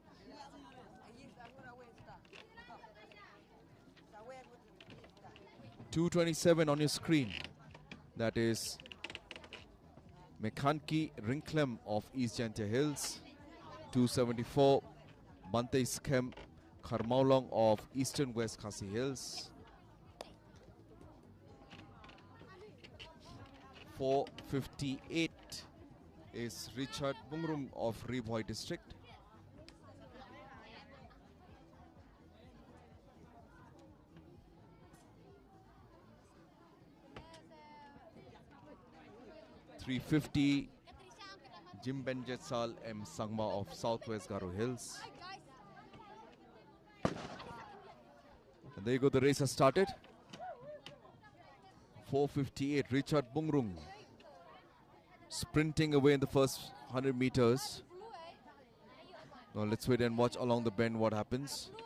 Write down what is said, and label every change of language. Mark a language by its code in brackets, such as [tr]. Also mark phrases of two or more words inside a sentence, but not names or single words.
[en] .227 on your screen. That is Mekhanki Rinklem of East Jantia Hills. 274 Bante Skem Kharmaulong of Eastern West Khasi Hills. 458 is Richard Bungrum of Ridhoy district. .350 Jim Benjetsal M Sangma of Southwest Garo Hills. And there you go, the race has started. 458 Richard Bungrung sprinting away in the first 100 meters. Now let's wait and watch along the bend what happens.